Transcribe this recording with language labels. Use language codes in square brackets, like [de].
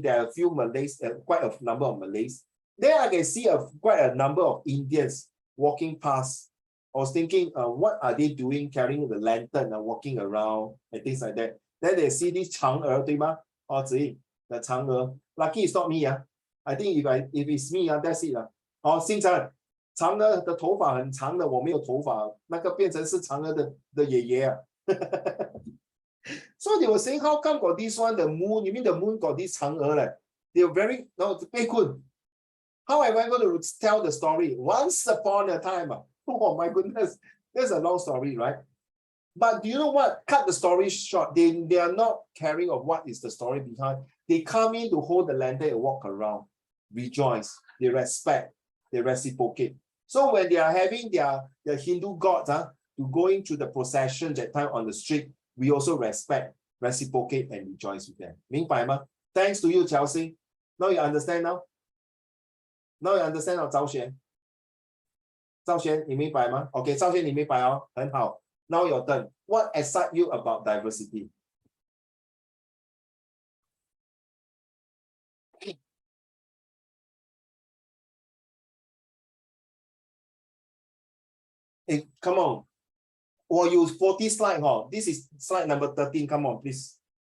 [en] There are a few Malays, quite a number of Malays. There I can see quite a number of Indians walking past. I was thinking, what are they doing, carrying the lantern and walking around and things like that. Then they see this Chang'e, [zh] 对吗? [en] Oh, the Chang'e. Lucky it's not me. I think if it's me, that's it. [zh] Oh, 星辰, Chang'e 的头发很长的，我没有头发，那个变成是Chang'e的爷爷。 [en] So they were saying, how come got this one, the moon? You mean the moon got this Chang'e? They were very, no, how am I going to tell the story? Once upon a time. Oh my goodness, there's a long story, right? But do you know what? Cut the story short. They are not caring of what is the story behind. They come in to hold the lantern and walk around, rejoice. They respect, they reciprocate. So when they are having their Hindu gods to go into the procession that time on the street, we also respect, reciprocate, and rejoice with them. [zh] 明白吗? [en] Thanks to you, Qiao Xing. Now you understand now? Now you understand now, [zh] 赵璇? 赵璇，你明白吗 ？OK， 赵璇你明白哦，很好。 [en] Now your turn. What excites you about diversity? Hey, come on. Or you 40 slide, huh? This is slide number 13. Come on, please.